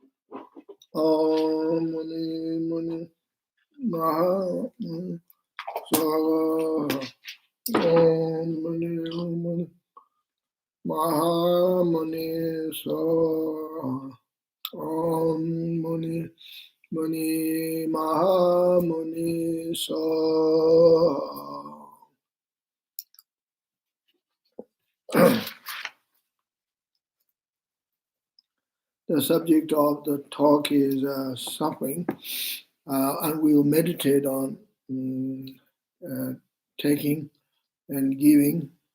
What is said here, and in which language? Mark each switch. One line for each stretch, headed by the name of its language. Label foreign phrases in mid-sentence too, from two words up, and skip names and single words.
Sanskrit: Om Muni Muni Maha Muni Soha. Om Muni Muni Maha Muni Soha. Om Muni Muni Maha Muni Soha.
English: The subject of the talk is suffering, and we will meditate on taking and giving.